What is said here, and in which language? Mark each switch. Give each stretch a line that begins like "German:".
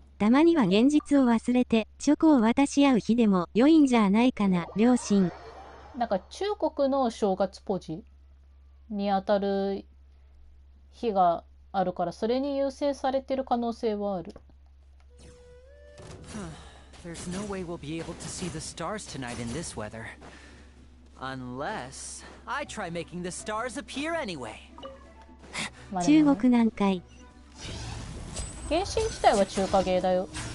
Japanese: たまには現実を忘れてチョコを渡し合う日でも良いんじゃないかな、両親。なんか中国の正月ポジにあたる日があるから、それに優先されてる可能性はある。
English: There's no way we'll be able to see the stars tonight in this weather. Unless I try making the stars appear anyway.
Japanese: 中国なんかい。原神自体は中華芸だよ。